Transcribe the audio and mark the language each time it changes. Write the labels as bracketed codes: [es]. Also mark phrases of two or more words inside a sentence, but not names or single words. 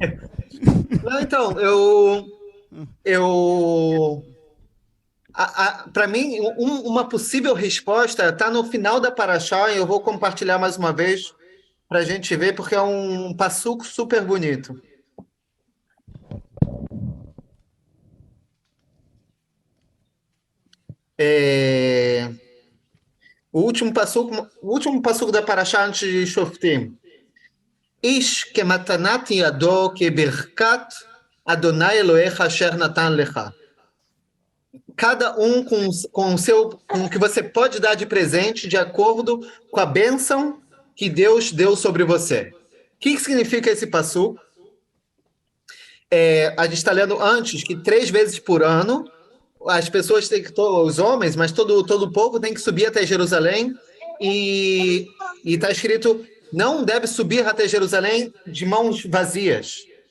[pt] Não, então, para mim, uma possível resposta está no final da Parashá, e eu vou compartilhar mais uma vez para a gente ver, porque é um passuco super bonito. O último passuco da Parashá antes de Shoftim. [he] איש כמתנת ידו כברכת אדוני אלוהיך אשר נתן לך. [pt] Cada um com o que você pode dar de presente de acordo com a bênção que Deus deu sobre você. O que significa esse passuco? A gente está lendo antes que 3 vezes por ano as pessoas têm que, os homens, mas todo o povo tem que subir até Jerusalém e está escrito: não deve subir até Jerusalém de mãos vazias.